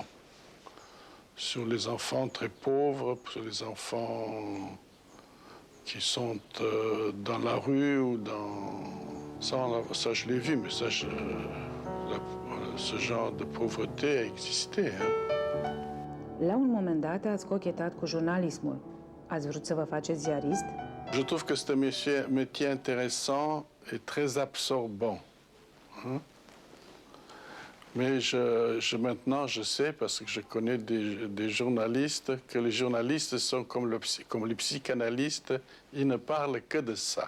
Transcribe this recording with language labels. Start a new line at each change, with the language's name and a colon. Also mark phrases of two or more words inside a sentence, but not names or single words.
French: Sur les enfants très pauvres, sur les enfants qui sont dans la rue ou dans... Ça je l'ai vu, mais ça, ce genre de pauvreté a existé. Hein.
Romanian: La un moment dat ați cochetat cu jurnalismul. Ați vrut să vă faceți ziarist?
French: Je trouve que c'est un métier intéressant et très absorbant. Hein? Mais maintenant, je sais, parce que je connais des journalistes, que les journalistes sont comme les psychanalystes, ils ne parlent que de ça.